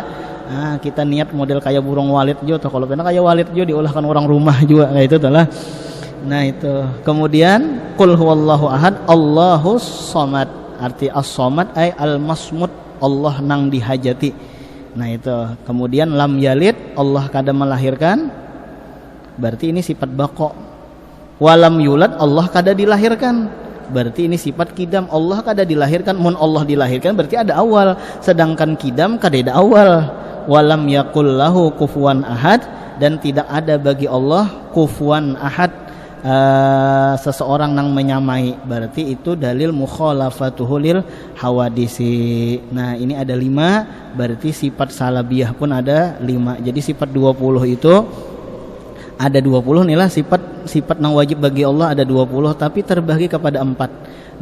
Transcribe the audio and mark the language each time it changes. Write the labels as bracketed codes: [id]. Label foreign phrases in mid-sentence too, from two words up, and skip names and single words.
[bjn] Nah kita niat model kayak burung walit juga, atau kalau pernah kayak walit juga diolahkan orang rumah juga kayak itu lah. Nah itu kemudian [ar] qul huwallahu ahad Allahus somad, [bjn] arti [ar] as-somad ay al-masmud, [bjn] Allah nang dihajati. Nah itu kemudian [ar] lam yalid, [bjn] Allah kada melahirkan, berarti ini sifat bako. [ar] Walam yulad, [bjn] Allah kada dilahirkan, berarti ini sifat kidam, Allah kada dilahirkan. Mun Allah dilahirkan berarti ada awal, sedangkan kidam kada ada awal. [ar] Walam yakul lahu kufuwan ahad, [bjn] dan tidak ada bagi Allah [ar] kufuwan ahad, [bjn] seseorang nang menyamai, berarti itu dalil [ar] mukhalafatuhu lil hawadisi. [bjn] Nah ini ada 5, berarti sifat salabiyah pun ada 5. Jadi sifat 20 itu ada 20 nih lah, sifat nang wajib bagi Allah ada 20, tapi terbagi kepada 4.